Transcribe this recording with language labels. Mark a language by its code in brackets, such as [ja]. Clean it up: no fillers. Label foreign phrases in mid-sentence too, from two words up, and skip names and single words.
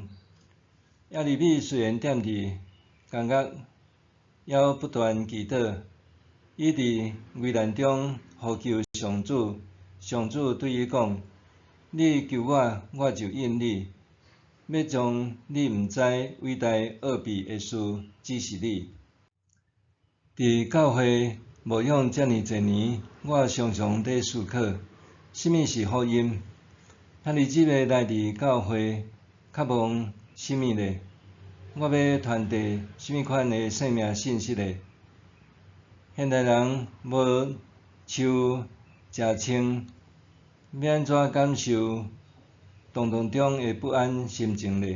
[nan] 耶利米虽然踮伫监狱，还不断祈祷，伊伫危难中呼求上主，上主对伊讲：你求我，我就应你。要将你毋知伟大奥秘诶事指示你。伫教会牧养遮尔侪年，我常常在思考，什么是福音？咱日子要来伫教会，渴望什么呢？我要传递什么款诶生命信息呢？现代人无树食青，要安怎感受动荡中诶不安心情呢？